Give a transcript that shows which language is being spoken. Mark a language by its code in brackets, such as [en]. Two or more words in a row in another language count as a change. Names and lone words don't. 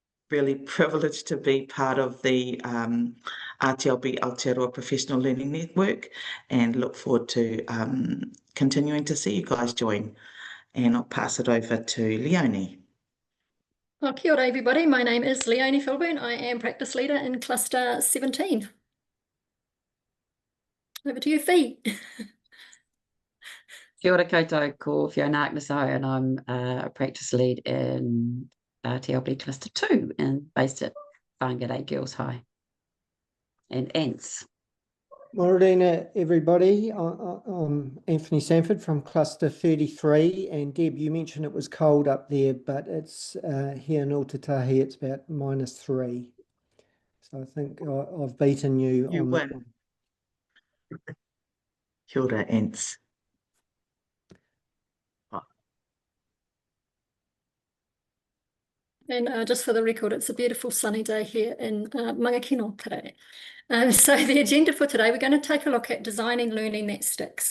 [en] really privileged to be part of the RTLB Aotearoa Professional Learning Network, and look forward to continuing to see you guys join. And I'll pass it over to Leonie. Well, [mi] kia ora [en] everybody, my name is Leonie Filburn. I am practice leader in cluster 17. Over to you, Fee. [mi] Kia ora koutou, ko Fiona Agnesau, [en] and I'm a practice lead in TLB Cluster 2 and based at Whangarei Girls High and ANTS. Morena, everybody. I'm Anthony Sanford from Cluster 33, and Deb, you mentioned it was cold up there, but it's here in Ōtautahi, it's about -3. So I think I've beaten you You on win. that one. [mi] Kia ora, Ants. [en] And just for the record, it's a beautiful sunny day here in Mangakino today. So the agenda for today, we're going to take a look at designing learning that sticks.